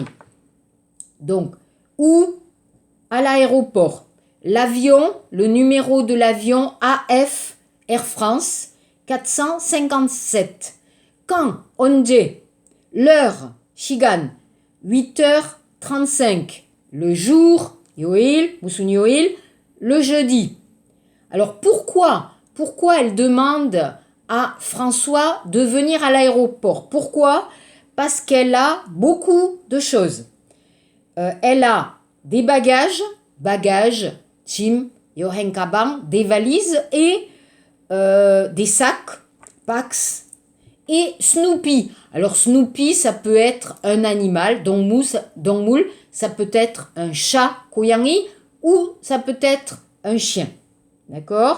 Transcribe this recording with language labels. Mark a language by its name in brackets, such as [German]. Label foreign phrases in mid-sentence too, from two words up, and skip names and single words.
[French] Donc, ou à l'aéroport. L'avion, le numéro de l'avion AF Air France 457. Quand, 언제, l'heure, 시간, 8h35. Le jour, [Korean] 요일, 무슨 요일, [French] le jeudi. Alors pourquoi elle demande à François de venir à l'aéroport? Pourquoi? Parce qu'elle a beaucoup de choses. Elle a des bagages, [Korean] 짐, 여행 가방, [French] des valises et des sacs, packs, et Snoopy. Alors Snoopy, ça peut être un animal, 동물, ça peut être un chat, 고양이, ou ça peut être un chien. D'accord?